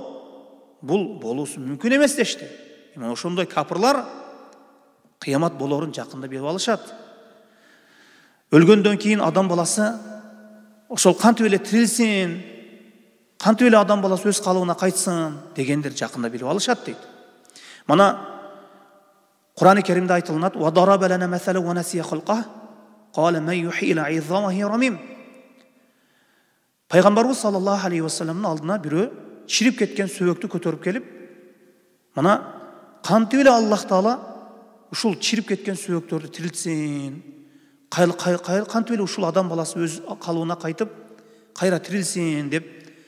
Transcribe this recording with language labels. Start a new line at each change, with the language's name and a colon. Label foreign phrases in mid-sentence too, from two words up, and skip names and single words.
Kyrgyz: Бул болуусу мүмкүн эмес дешти. Эми ошондой капырлар кыямат болорун жакында билип алышат. Өлгөндөн кийин адам баласы ошол кантип эле тирилсин, кантип эле адам баласы өз калыбына кайтсын дегендер жакында билип алышат дейт. Мана Кур'ан-ы Керимде айтылынат:
Arabic: "وضرب لنا مثلا ونسي خلقه قال من يحيي العظام وهي رميم."
Kyrgyz: Пайгамбарыбыз
Arabic: صلى الله عليه وسلم
Kyrgyz: алдына бирөө чирип кеткен сөбөктү көтөрүп келип, мына кантип эле Аллах Таала ушул чирип кеткен сөбөктөрдү тирилтсин, кантип эле ушул адам баласы өз калыбына кайтып кайра тирилсин деп